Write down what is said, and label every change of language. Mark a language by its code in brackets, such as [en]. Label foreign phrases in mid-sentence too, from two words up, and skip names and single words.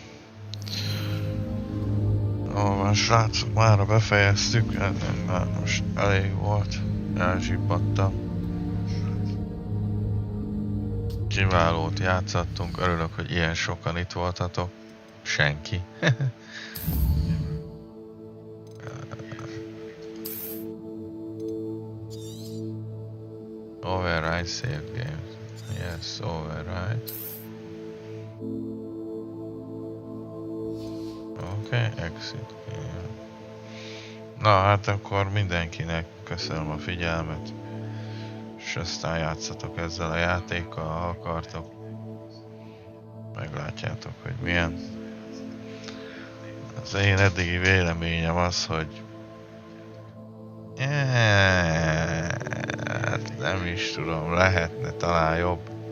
[hu] Jól van, srácok, mára befejeztük, már most elég volt, elzsibbadtam. Kiválót játszottunk, örülök, hogy ilyen sokan itt voltatok. Senki. [en] Override save games. Yes, override. Okay, exit. [hu] Na hát akkor mindenkinek köszönöm a figyelmet, és aztán játszatok ezzel a játékkal, ha akartok. Meglátjátok, hogy milyen. Az én eddigi véleményem az, hogy hát nem is tudom, lehetne talán jobb.